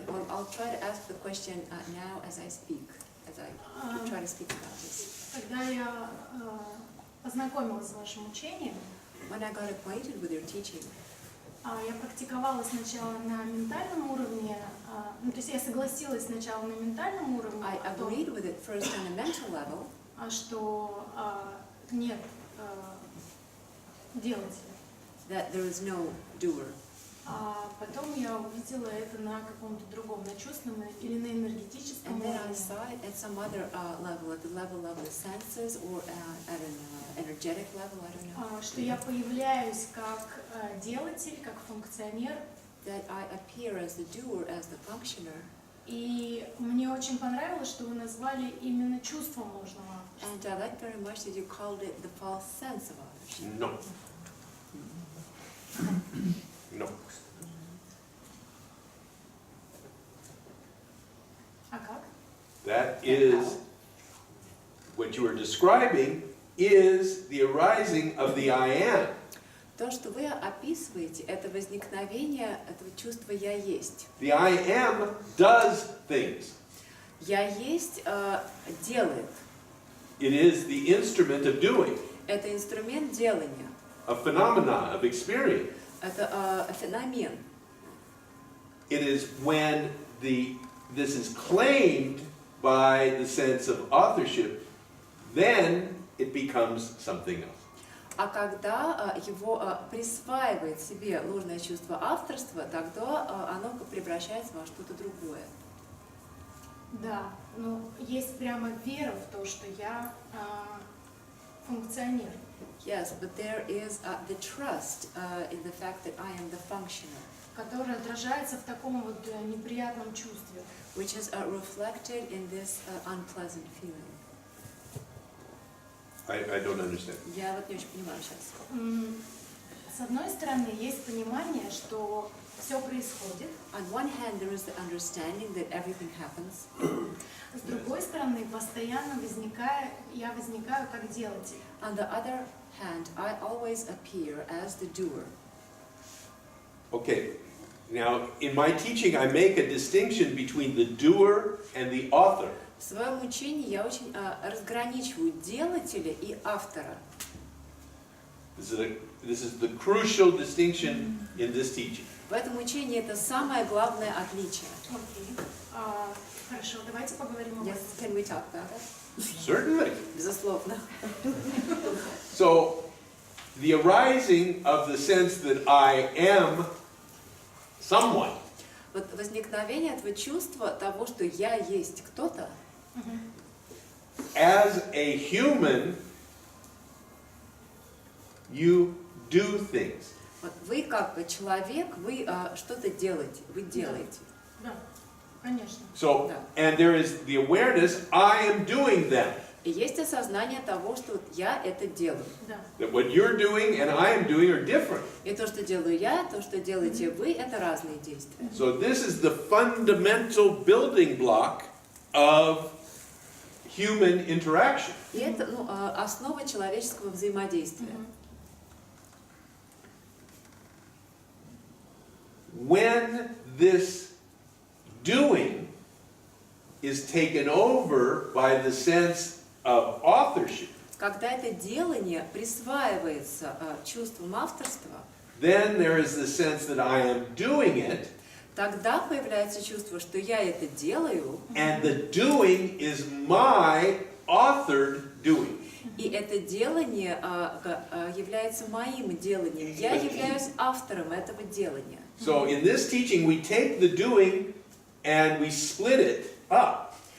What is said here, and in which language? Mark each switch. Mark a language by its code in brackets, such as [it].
[en] I'll try to ask the question now as I speak, as I try to speak about this. [ru] Когда я познакомилась с вашим учением, [en] When I got acquainted with your teaching, [ru] я практиковала сначала на ментальном уровне, ну, то есть я согласилась сначала на ментальном уровне, [en] I agreed with it first on a mental level, [ru] что нет делателя. [en] that there is no doer. [ru] А потом я увидела это на каком-то другом, на чувственном или на энергетическом [en] And then I [ru] уровне. [en] saw it at some other level, at the level of the senses or at an energetic level, I don't know. [ru] Что я появляюсь как делатель, как функционер. [en] That I appear as the doer, as the functioner. [ru] И мне очень понравилось, что вы назвали именно чувством ложного авторства. [en] And I like very much that you called it the false sense of ownership. No. No. [ru] А как? [en] That is, what you are describing is the arising of the I am. [ru] То, что вы описываете, это возникновение этого чувства «я есть». [en] The I am does things. [ru] «Я есть» делает. [en] It is the instrument of doing, [ru] Это инструмент делания. [en] a phenomena of experience. [ru] Это феномен. [en] It is when this is claimed by the sense of authorship, then it becomes something else. [ru] А когда его присваивает себе ложное чувство авторства, тогда оно превращается во что-то другое. Да, ну есть прямо вера в то, что я функционер. [en] Yes, but there is the trust in the fact that I am the functioner, [ru] Которое отражается в таком вот неприятном чувстве. [en] which is reflected in this unpleasant feeling. I don't understand. [ru] Я вот не очень понимаю сейчас. С одной стороны, есть понимание, что все происходит. [en] On one hand, there is the understanding that everything happens. [ru] С другой стороны, постоянно я возникаю как делатель. [en] On the other hand, I always appear as the doer. Okay, now in my teaching I make a distinction between the doer and the author. [ru] В своем учении я очень разграничиваю делателя и автора. [en] This is the crucial distinction in this teaching. [ru] В этом учении это самое главное отличие. Окей. Хорошо, давайте поговорим об [en] Yes, [ru] этом. [en] can we talk about it? Certainly. [ru] Безусловно. [en] So, the arising of the sense that I am someone [ru] Вот возникновение этого чувства того, что я есть кто-то, [en] as a human, you do things. [ru] вот вы как бы человек, вы что-то делаете, вы делаете. Да, конечно. [en] So, [ru] Да. [en] and there is the awareness, I am doing them. [ru] И есть осознание того, что вот я это делаю. Да. [en] That what you're doing and I am doing are different. [ru] И то, что делаю я, то, что делаете вы, это разные действия. [en] So this is the fundamental building block of human interaction. [ru] И это основа человеческого взаимодействия. [en] When this doing is taken over by the sense of authorship, [ru] Когда это делание присваивается чувством авторства, [en] then there is the sense that I am doing it, [ru] тогда появляется чувство, что я это делаю, [en] and the doing is my authored doing. [ru] и это делание является моим деланием. Я являюсь автором этого делания. [en] So in this teaching, we take the doing and we split it up.